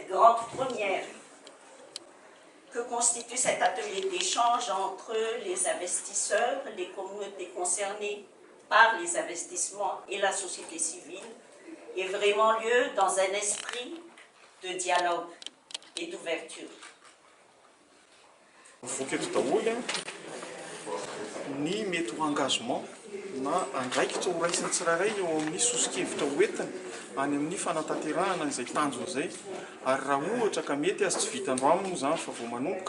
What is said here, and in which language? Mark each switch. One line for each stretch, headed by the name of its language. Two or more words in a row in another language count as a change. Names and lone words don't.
French: composantes premières que constitue cet atelier d'échange entre les investisseurs, les communautés concernées par les investissements et la société civile ait vraiment lieu dans un esprit de dialogue et d'ouverture.
Malagasy: Voketo daholo ny mety ho engagement na andraikitra ho raisiny tsirairay eo amin'ny sosokevitra hoentina any amin'ny fanatanterahana izay tanjona izay ary raha ohatra ka mety azy tsy vita androany moa zany fa vao manomboka